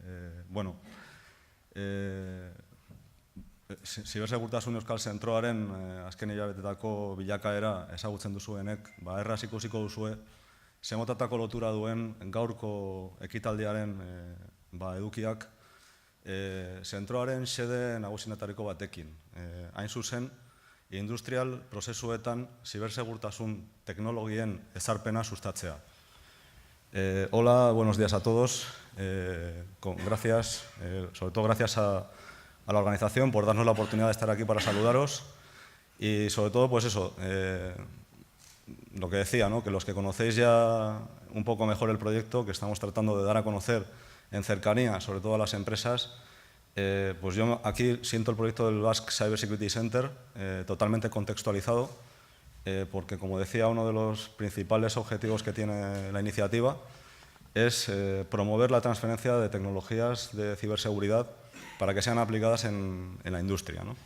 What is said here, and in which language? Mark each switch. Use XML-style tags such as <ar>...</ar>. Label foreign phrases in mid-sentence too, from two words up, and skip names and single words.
<eu>Zibersegurtasun Euskal Zentroaren azken hilabetetako bilakaera ezagutzen duzuenek, erraz ikusiko duzue, zemotatako lotura duen gaurko ekitaldiaren edukiak zentroaren xede nagusienetariko batekin. Hain zuzen, industrial prozesuetan zibersegurtasun teknologien ezarpena sustatzea.</eu> <es>Hola, buenos días a todos. Gracias, sobre todo gracias a la organización por darnos la oportunidad de estar aquí para saludaros y sobre todo, pues eso, lo que decía, ¿no? Que los que conocéis ya un poco mejor el proyecto que estamos tratando de dar a conocer en cercanía, sobre todo a las empresas, pues yo aquí siento el proyecto del Basque Cyber Security Center totalmente contextualizado, porque como decía, uno de los principales objetivos que tiene la iniciativa es promover la transferencia de tecnologías de ciberseguridad para que sean aplicadas en la industria, ¿no?</es>